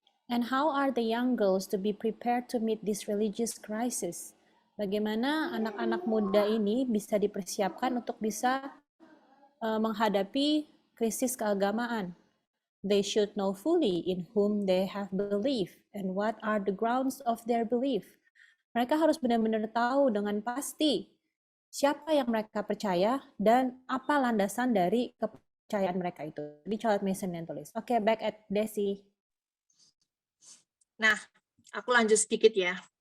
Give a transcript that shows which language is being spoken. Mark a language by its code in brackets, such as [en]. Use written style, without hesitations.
[en] And how are the young girls to be prepared to meet this religious crisis? [id] Bagaimana anak-anak muda ini bisa dipersiapkan untuk bisa menghadapi krisis keagamaan? [en] They should know fully in whom they have belief and what are the grounds of their belief. [id] Mereka harus benar-benar tahu dengan pasti siapa yang mereka percaya dan apa landasan dari kepercayaan mereka itu. Di Charlotte Mason yang tulis. Oke, back at Desi. Nah, aku lanjut sedikit ya.